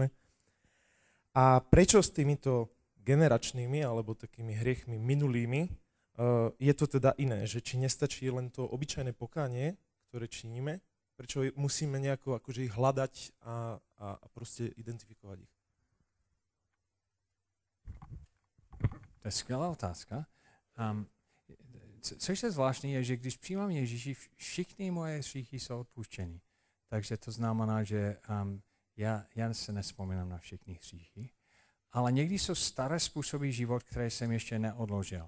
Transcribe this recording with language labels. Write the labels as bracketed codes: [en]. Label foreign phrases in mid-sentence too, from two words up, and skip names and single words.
[sk] A prečo s týmito generačnými alebo takými hriechmi minulými je to teda iné? Že či nestačí len to obyčajné pokánie, ktoré činíme, prečo musíme nejako akože ich hľadať a proste identifikovať ich? [cs] To je skvělá otázka. Což je zvláštní, je, že když přijímám Ježíši, všichni moje hříchy jsou odpuštěny. Takže to znamená, že já se nespomínám na všechny hříchy, ale někdy jsou staré způsoby život, které jsem ještě neodložil.